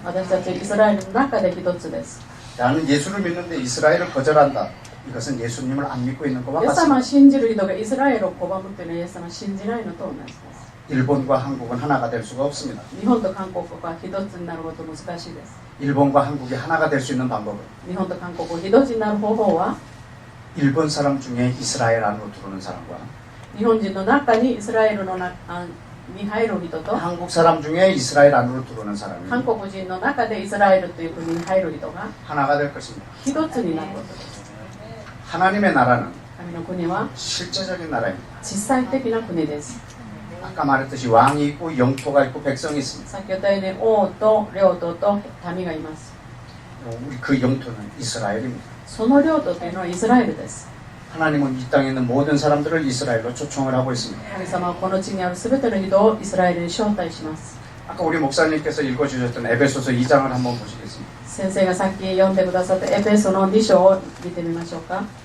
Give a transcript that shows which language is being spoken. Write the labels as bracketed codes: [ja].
[ja] 私たちイスラエルの中で一つです。 [ko] 나는 예수를 믿는데 이스라엘을 거절한다. 이것은 예수님을 안 믿고 있는 것과 [ja] イエス様を [ko] 같습니다. [ja] 信じる人がイスラエルを拒むというのはイエス様を信じないのと同じです。 [ko] 일본과 한국은 하나가 될 수가 없습니다. [ja] 日本と韓国が一つになること難しいです。 [ko] 일본과 한국이 하나가 될 수 있는 방법은 [ja] 日本と韓国が一つになる方法は [ko] 일본 사람 중에 이스라엘 안으로 들어오는 사람과 [ja] 日本人の中にイスラエルの中に入る人と [ko] 한국 사람 중에 이스라엘 안으로 들어오는 사람이 [ja] 韓国人の中でイスラエルという国に入る人が [ko] 하나가 될 것입니다. [ja] 一つになることです。 [ko] 하나님의 나라는 [ja] 神の国は [ko] 실제적인 나라입니다. [ja] 実際的な国です。 [ko] 아까 말했듯이 왕이 있고 영토가 있고 백성이 있습니다. [ja] 先ほど言ったように王と領土と民がいます。 [ko] 우리 그 영토는 이스라엘입니다. [ja] その領土というのはイスラエルです。 [ko] 하나님은 이 땅에 있는 모든 사람들을 이스라엘로 초청을 하고 있습니다. [ja] 神様はこの地にあるすべての人をイスラエルに招待します。 [ko] 아까 우리 목사님께서 읽어주셨던 에베소서 2장을 한번 보시겠습니다. [ja] 先生がさっき読んでくださったエペソの2章を見てみましょうか。